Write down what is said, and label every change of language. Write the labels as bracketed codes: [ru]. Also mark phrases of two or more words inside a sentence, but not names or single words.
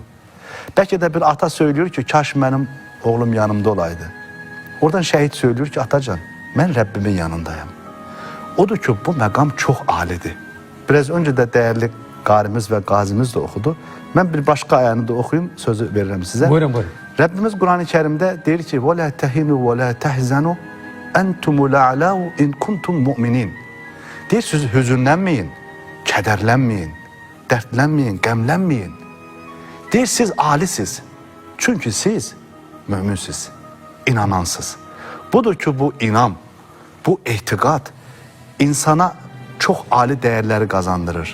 [az] Bəlkə də bir ata söylüyor ki, kaş mənim oğlum yanımda olaydı. Oradan şəhid söylüyor ki, atacan, mən Rəbbimin yanındayım. Odur ki, bu məqam çox alidir. Biraz öncə də dəyərli qarimiz və qazimiz də oxudu. Mən bir başqa ayağını da oxuyum, sözü verirəm sizə. Buyurun, buyurun. Rəbbimiz Quran-ı Kərimdə deyir ki, [ar] وَلَا تَهِنُوا وَلَا تَحْزَنُوا أَنْتُمُ الْأَعْلَاءُ إِنْ كُنْتُمْ مُؤْمِنِينَ. [az] Deyir, siz hüzünlənməyin, kədərlənməyin, dərdlənməyin, qəmlənməyin. Deyir, siz alisiz. Çünki siz müminsiz, inanansız. Budur ki, bu inam, bu etiqad insana çox ali dəyərləri qazandırır.